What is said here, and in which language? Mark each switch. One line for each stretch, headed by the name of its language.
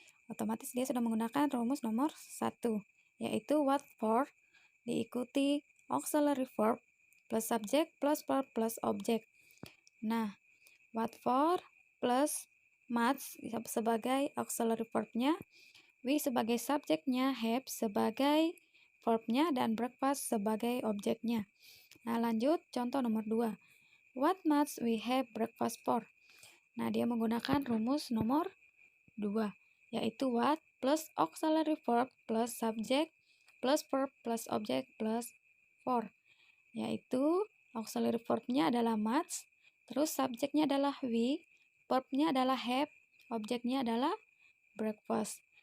Indonesian: Otomatis dia sudah menggunakan rumus nomor 1, yaitu what for diikuti auxiliary verb plus subject plus verb plus object. Nah, what for plus must sebagai auxiliary verbnya, we sebagai subjeknya, have sebagai verbnya, dan breakfast sebagai objeknya. Nah, lanjut contoh nomor 2.
English: What must we have breakfast for?
Indonesian: Nah, dia menggunakan rumus nomor 2, yaitu what plus auxiliary verb plus subject plus verb plus object plus for, yaitu auxiliary verbnya adalah must, terus subjeknya adalah we, verbnya adalah have, objeknya adalah breakfast.